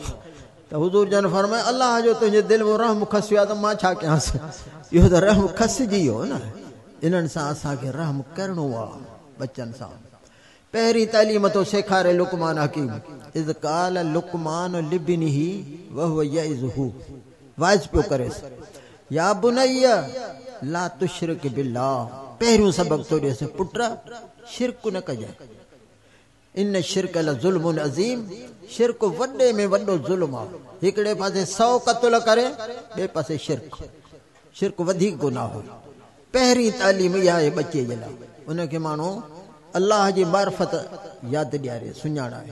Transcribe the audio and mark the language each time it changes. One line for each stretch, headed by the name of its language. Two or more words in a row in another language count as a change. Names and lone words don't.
Sindhi: त हुज़ूर जन फरमाए, अलाह जो तुंहिंजे दिलि में रहम खसियो आहे त मां छा कयांसि, इहो त रहम खसिजी वियो न। इन्हनि सां असांखे रहम करिणो आहे, बचनि सां। पहिरीं तालीम तो सेखारे लुकमान हकीम,
Arabic: إذ قال لقمان لابنه وهو يعظه,
Sindhi: वाइज़ पियो करेसि,
Arabic: يا بني لا تشرك بالله.
Sindhi: पहिरियों सबक़ तो ॾियसि, पुट शिरक न कजांइ,
Arabic: إن الشرك لظلم عظيم,
Sindhi: शिरक वॾे में वॾो ज़ुल्म आहे। हिकिड़े पासे 100 क़त्ल करे, ॿिए पासे शिरक वधीक गुनाह हो। पहिरीं तालीम इहा आहे बचे जे लाइ, उनखे माण्हू अलाह जी मार्फत यादि ॾियारे, सुञाणाए।